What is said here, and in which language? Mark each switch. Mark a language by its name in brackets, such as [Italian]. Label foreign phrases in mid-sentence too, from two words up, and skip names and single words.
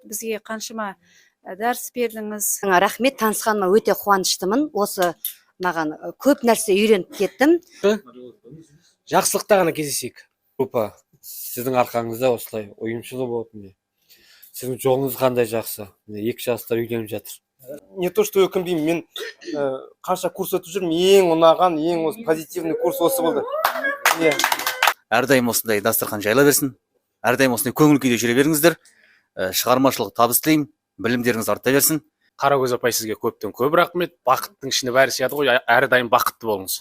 [Kazakh] Бізге қаншама дәріс бердіңіз. Рахмет, танысқаныма өте қуаныштымын. Осы маған көп нәрсе үйреніп кеттім. Жақсылықта ғана кездесейік. Группа, сіздің арқаңызда осылай ұйымшылы болып, сіздің жолыңыз қандай жақсы. 2 жастар үйленіп жатыр. [Russian] Не то, что [Kazakh] өкім деймін, мен қанша курс өтіп жүрмін, ең ұнаған, ең осы позитивный курс осы болды. Әрдайым осындай дастархан жайла берсін. Әрдайым осындай көңіл күйде жүре беріңіздер. Шығармашылық табыс тілеймін. Білімдеріңіз арта берсін. Қарагөз апай, сізге көптен көп рахмет. Бақыттың ішінде бәрі сияды ғой, әрдайым бақытты болыңыз.